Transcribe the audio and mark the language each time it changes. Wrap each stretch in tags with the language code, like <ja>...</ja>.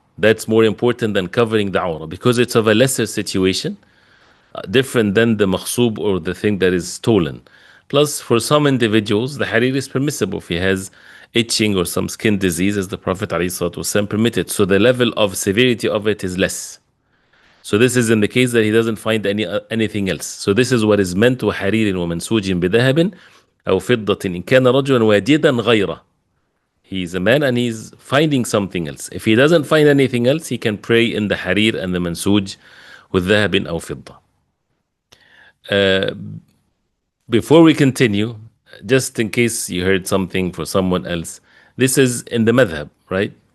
<en>That's more important than covering the aura because it's of a lesser situation, different than the makhsub or the thing that is stolen. Plus, for some individuals, the harir is permissible if he has itching or some skin disease, as the Prophet ﷺ permitted. So the level of severity of it is less. So this is in the case that he doesn't find anything else. So this is what is meant</en> <ar>وحرير ومنسوج بذهب أو فضة إن كان رجلا واجدا غيره.</ar> <en>He's a man and he's finding something else. If he doesn't find anything else, he can pray in the harir and the mansuj with</en> <ar>ذهب أو فضة.</ar> <en>Before we continue, just in case you heard something for someone else, this is in the madhab, right?</en>